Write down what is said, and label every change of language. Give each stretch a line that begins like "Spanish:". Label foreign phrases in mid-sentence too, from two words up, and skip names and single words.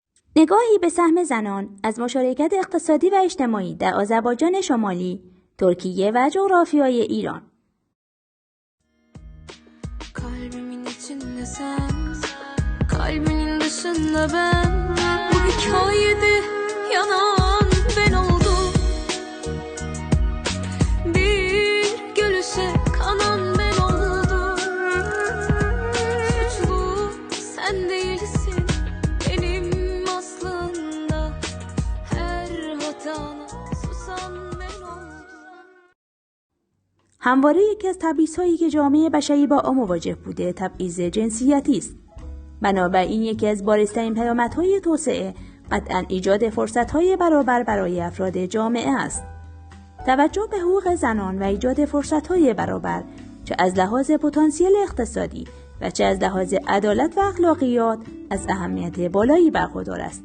Persian: نگاهی به سهم زنان از مشارکت اقتصادی و اجتماعی در آذربایجان شمالی، ترکیه و جغرافیای ایران.
Turkish: Kalbimin içinde sen, kalbinin dışında ben. Bu hikayede yanan ben oldum. Bir gülüşe kanan ben oldum. Suçlu sen değilsin benim aslında. Her hatana susan ben oldum.
Persian: همواره یکی از تبعیض‌هایی که جامعه بشری با آن مواجه بوده تبعیض جنسیتی است. بنابراین یکی از بارزترین پیامدهای توسعه قطعاً ایجاد فرصت‌های برابر برای افراد جامعه است. توجه به حقوق زنان و ایجاد فرصت‌های برابر چه از لحاظ پتانسیل اقتصادی و چه از لحاظ عدالت و اخلاقیات از اهمیت بالایی برخوردار است.